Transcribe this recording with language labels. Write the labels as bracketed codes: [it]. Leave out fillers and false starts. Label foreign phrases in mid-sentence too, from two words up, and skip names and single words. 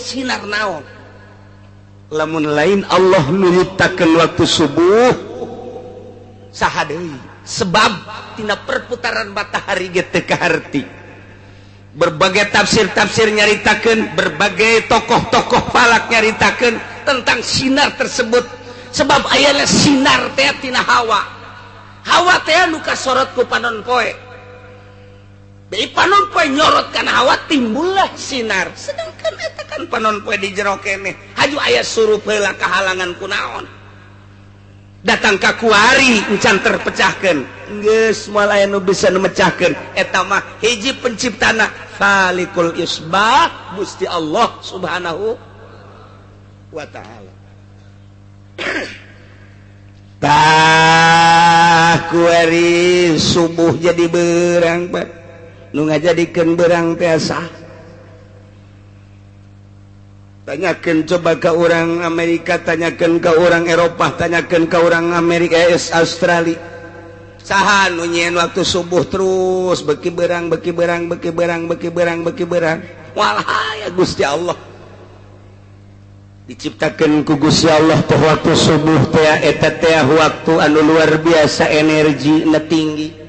[su] sinar naon lamun lain Allah nu nyiptakeun waktu subuh saha deui sebab tina perputaran matahari ge teu kaharti berbagai tafsir nyaritakeun berbagai tokoh-tokoh falak nyaritakeun tentang sinar tersebut sebab aya sinar teh tina hawa teh nu kasorot ku panon poe deui panon poe nyorot kana hawa timbullah sinar sedangkan eta kan panon poe di jero keneh haju aya surup heula kahalangan kunaon datang ka kuari encan terpecahkeun geus moal aya nu bisa memecahkeun eta mah hiji penciptana [ar] خالق الإصباح [su] Gusti Allah [ar] سبحانه وتعالى. [su] Tah kuari subuh jadi beurang bat nu ngajadikeun beurang teh sah. [id] Tanyakan coba ke orang Amerika, tanyakan ke orang Eropa, tanyakan ke orang Amerika, Australia. [su] Saha nu nyieun waktu subuh terus beki berang. Walah ya Gusti Allah. Diciptakan ku Gusti Allah teh waktu subuh teh eta teh waktu anu luar biasa energi na tinggi.